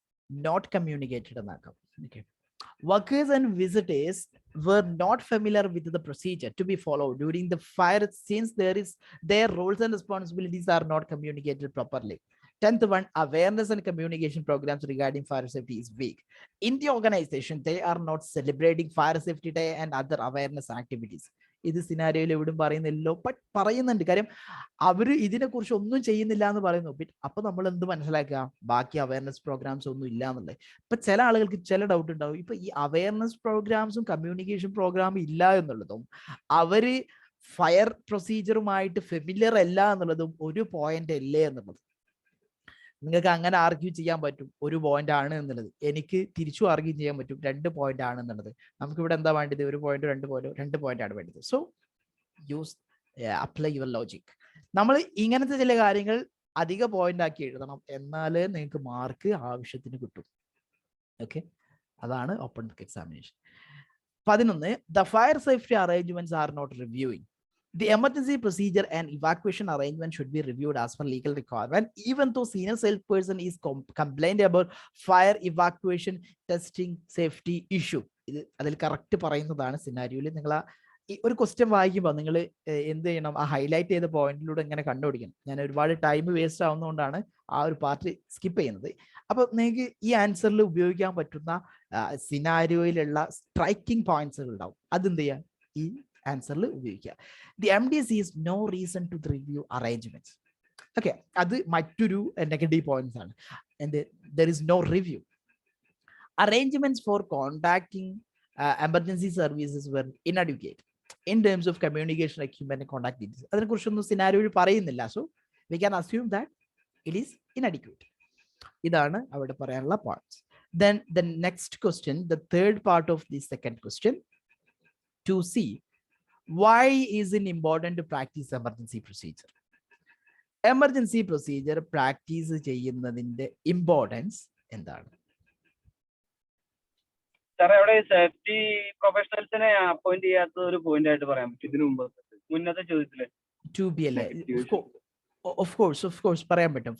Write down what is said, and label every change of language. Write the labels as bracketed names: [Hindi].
[English] Not communicated. Okay. Workers and visitors were not familiar with the procedure to be followed during the fire since their roles and responsibilities are not communicated properly. 10th one, awareness and communication programs regarding fire safety is weak. In the organization, they are not celebrating Fire Safety Day and other awareness activities. [Malayalam] ഇത് സിനാരിയോയിൽ എവിടും പറയുന്നില്ലല്ലോ, but പറയുന്നുണ്ട്. കാര്യം അവര് ഇതിനെക്കുറിച്ച് ഒന്നും ചെയ്യുന്നില്ല എന്ന് പറയുന്നു. അപ്പൊ നമ്മൾ എന്ത് മനസ്സിലാക്കുക, ബാക്കി അവയർനെസ് പ്രോഗ്രാംസ് ഒന്നും ഇല്ല എന്നുള്ളത്. ഇപ്പൊ ചില ആളുകൾക്ക് ചില ഡൗട്ട് ഉണ്ടാവും, ഇപ്പൊ ഈ അവയർനെസ് പ്രോഗ്രാംസും കമ്മ്യൂണിക്കേഷൻ പ്രോഗ്രാമും ഇല്ല എന്നുള്ളതും അവര് ഫയർ പ്രൊസീജിയറുമായിട്ട് ഫെമിലിയർ അല്ല എന്നുള്ളതും ഒരു പോയിന്റ് അല്ലേ എന്നുള്ളത്. നിങ്ങൾക്ക് അങ്ങനെ ആർഗ്യൂ ചെയ്യാൻ പറ്റും, ഒരു പോയിന്റ് ആണ് എന്നുള്ളത്. എനിക്ക് തിരിച്ചു ആർഗ്യൂ ചെയ്യാൻ പറ്റും, 2 പോയിന്റ് ആണ് എന്നുള്ളത്. നമുക്ക് ഇവിടെ എന്താ വേണ്ടത്, 1 പോയിന്റ് 2 പോയിന്റ് ആണ് വേണ്ടത്. [English] So use apply your logic. [Malayalam] നമ്മൾ ഇങ്ങനത്തെ ചില കാര്യങ്ങൾ അധിക പോയിന്റ് ആക്കി എഴുതണം, എന്നാലേ നിങ്ങൾക്ക് മാർക്ക് ആവശ്യത്തിന് കിട്ടും. ഓക്കെ, അതാണ് open book examination. [English] 11, the fire safety arrangements are not reviewing. The emergency procedure and evacuation arrangement should be reviewed as per legal requirement, even though senior salesperson is complained about fire evacuation testing safety issue. [Malayalam] അതിൽ correct പറയുന്നതാണ് സിനാരിയോയിൽ. നിങ്ങൾ ഒരു question വായിക്കുമ്പോൾ നിങ്ങൾ എന്ത് ചെയ്യണം, ആ highlight ചെയ്ത പോയിന്റിലൂടെ ഇങ്ങനെ കണ്ടുപിടിക്കണം. ഞാൻ ഒരുപാട് ടൈം വേസ്റ്റ് ആവുന്നതുകൊണ്ടാണ് ആ ഒരു പാർട്ട് സ്കിപ്പ് ചെയ്യുന്നത്. അപ്പൊ നിങ്ങൾക്ക് ഈ ആൻസറിൽ ഉപയോഗിക്കാൻ പറ്റുന്ന സിനാരിയോയിലുള്ള സ്ട്രൈക്കിംഗ് പോയിന്റ്സുകൾ ഉണ്ടാവും. അതെന്ത് ചെയ്യാം, ഈ ആൻസറിൽ ഉപയോഗിക്കുക. [English] The MD sees no reason to review arrangements. [Malayalam] Okay, അത് മറ്റൊരു നെഗറ്റീവ് പോയിന്റ്സ് ആണ്. [English] And there is no review. Arrangements for contacting emergency services were inadequate in terms of communication equipment and contact details. [Malayalam] അതിനെക്കുറിച്ചൊന്നും സിനാരിയോയിൽ പറയുന്നില്ല. [English] So we can assume that it is inadequate. [Malayalam] ഇതാണ് അവിടെ പറയാനുള്ള points. [English] Then the next question, the third part of the second question, to see why is it important to practice emergency procedure. [Malayalam] Emergency procedure practice ചെയ്യുന്നതിന്റെ importance എന്താണ്? സാറേ, അവിടെ safety പ്രൊഫഷണൽസിനെ appoint ചെയ്യാത്ത ഒരു point ആയിട്ട് പറയാൻ പറ്റും. ഇതിനു മുന്നത്തെ ചോദ്യത്തില് 2B അല്ലേ? ഓഫ് കോഴ്സ് പറയാൻ പറ്റും.